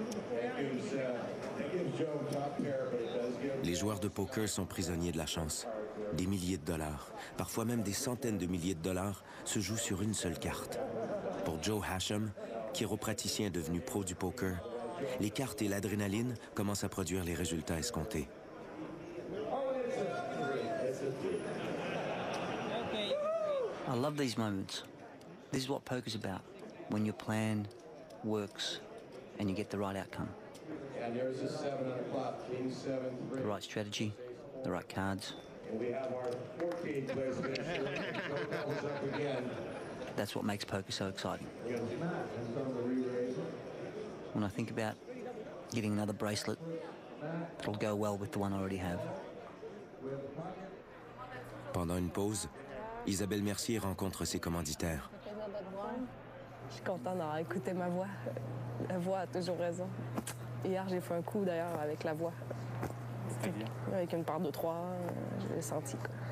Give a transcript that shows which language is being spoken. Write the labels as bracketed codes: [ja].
[en] That gives Joe top pair, but it does give... [fr] Les joueurs de poker sont prisonniers de la chance. Des milliers de dollars, parfois même des centaines de milliers de dollars, se jouent sur une seule carte. Pour Joe Hasham, chiropraticien devenu pro du poker, les cartes et l'adrénaline commencent à produire les résultats escomptés. [en] I love these moments. This is what poker's about. When your plan works and you get the right outcome. And there's a 7 on the clock, King 7, 3. The right strategy, the right cards. And we have our 14th place finisher. No doubles up again. That's what makes poker so exciting. We got Matt and some of the re-raise. When I think about getting another bracelet, it'll go well with the one I already have. [fr] Pendant une pause, Isabelle Mercier rencontre ses commanditaires. Je suis contente d'avoir écouté ma voix. La voix a toujours raison. Hier, j'ai fait un coup d'ailleurs avec la voix. Avec une part de 3, je l'ai senti. Quoi.